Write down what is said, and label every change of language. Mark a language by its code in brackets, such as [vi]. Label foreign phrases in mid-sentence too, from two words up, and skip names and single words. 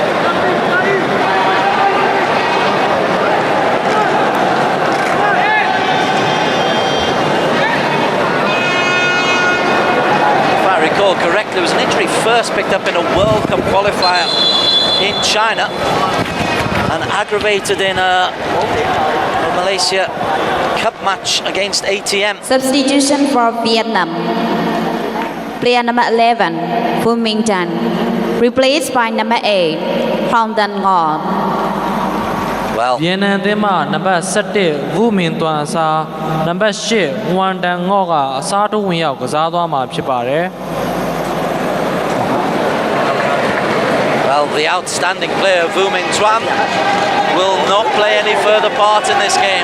[en] Recall correctly, there was an injury first picked up in a World Cup qualifier in China and aggravated in a Malaysia Cup match against ATM. Substitution for Vietnam. Player number 11, Phu Minh Tan. Replaced by number 8, Hong Dan Ngo. Well, [my] ဗီယက်နမ်သင်းမှနံပါတ်7ဝူမင်တွန်အစားနံပါတ်8ဝမ်တန်ငေါ့ကအစားထိုးဝင်ရောက်ကစားသွားမှာဖြစ်ပါတယ် [en] Well, the outstanding player Vu Minh Tuan will not play any further part in this game.